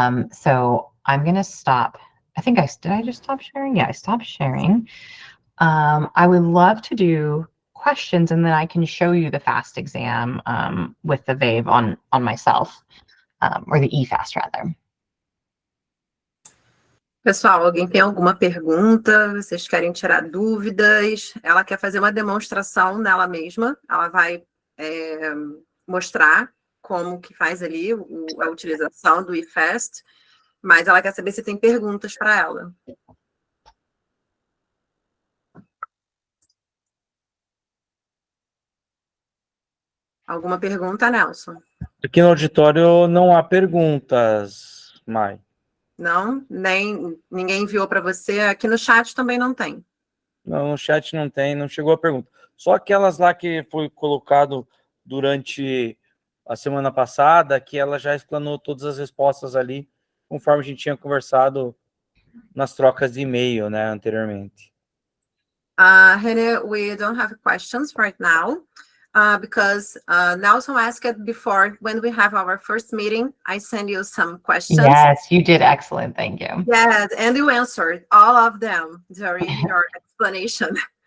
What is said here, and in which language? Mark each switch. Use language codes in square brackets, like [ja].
[en] So I'm gonna stop. Did I just stop sharing? Yeah, I stopped sharing. I would love to do questions, and then I can show you the FAST exam with the VAVE on myself, or the EFAST rather. [pt] Pessoal, alguém tem alguma pergunta? Vocês querem tirar dúvidas? Ela quer fazer uma demonstração nela mesma. Ela vai mostrar como que faz ali a utilização do eFast, mas ela quer saber se tem perguntas para ela. Alguma pergunta, Nelson? Aqui no auditório não há perguntas, Mai. Não? Ninguém enviou para você? Aqui no chat também não tem. Não, no chat não tem, não chegou a pergunta. Só aquelas lá que foi colocado durante a semana passada, que ela já explanou todas as respostas ali, conforme a gente tinha conversado nas trocas de e-mail, né, anteriormente. [en] Renee, we don't have questions right now. Because Nelson asked before, when we have our first meeting, I send you some questions. Yes, you did excellent. Thank you. Yes, and you answered all of them during your explanation.